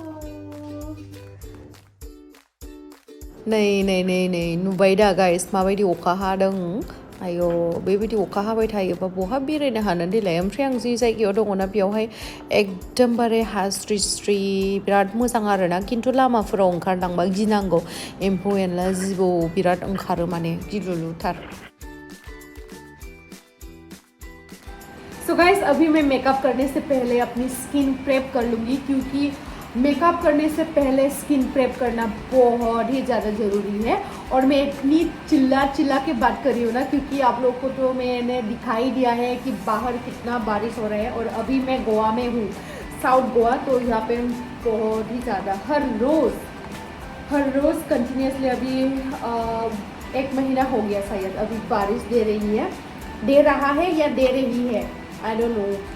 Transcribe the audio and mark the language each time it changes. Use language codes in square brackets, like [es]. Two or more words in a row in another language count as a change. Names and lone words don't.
[brx] नै नुबाय दा गाइस माबायदि अखा हादों आयो बेबायदि अखा हाबाय थायोबा बहा बेरायनो हानो देलाय ओमफ्राय आं जि जायगायाव दङना बेयावहाय एकदमबारे हास्रि बिराद मोजां आरोना खिन्थु लामाफोराव ओंखारलांबा गिनांगौ एम्फौ एनला जिबौ बिराद ओंखारो माने गिलुलुथार [en] so guys [hi] अभी मैं मेकअप करने से पहले अपनी [en] skin prep [hi] कर लूँगी क्योंकि मेकअप करने से पहले [en] skin prep [hi] करना बहुत ही ज़्यादा ज़रूरी है और मैं इतनी चिल्ला के बात कर रही हूँ ना क्योंकि आप लोग को तो मैंने दिखाई दिया है कि बाहर कितना बारिश हो रहा है और अभी मैं गोवा में हूँ साउथ गोवा तो यहाँ पे बहुत ही ज़्यादा हर रोज़ कंटिन्यूसली अभी 1 महीना हो गया शायद अभी बारिश दे रहा है या दे रही है [en] I don't know